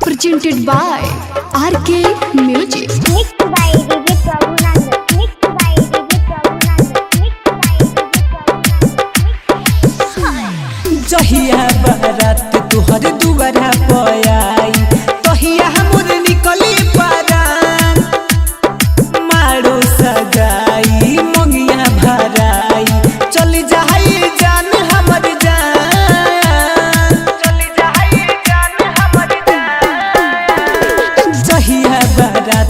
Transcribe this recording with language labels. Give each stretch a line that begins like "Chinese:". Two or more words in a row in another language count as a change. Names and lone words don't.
English: presented by RK Music. Mixed by DJ Prabhunand. Mixed by DJ Prabhunand. Mixed by DJ Prabhunand.
Maithili: जहिया बारात तुहर दुआरा पयाई तहिया हमर निकली परान मारो सगाई मंगिया भराई चली जाई जान हमर जान चली जाई जान हमर जान जहिया बारात